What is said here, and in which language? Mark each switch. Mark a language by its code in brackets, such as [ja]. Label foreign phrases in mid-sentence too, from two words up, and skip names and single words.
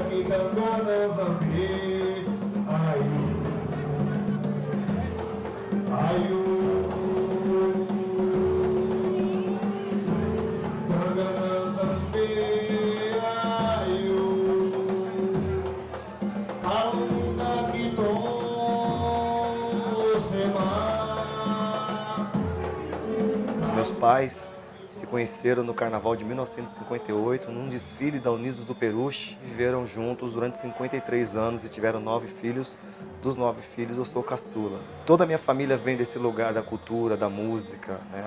[kmb] Tangana Zambi, Ayu, Ayu, Tangana Zambi, Ayu, Kalunga Kiton Sema. [pt] Meus pais se conheceram no Carnaval de 1958, num desfile da Unidos do Peruche. Viveram juntos durante 53 anos e tiveram 9 filhos. Dos 9 filhos, eu sou caçula. Toda a minha família vem desse lugar da cultura, da música, né?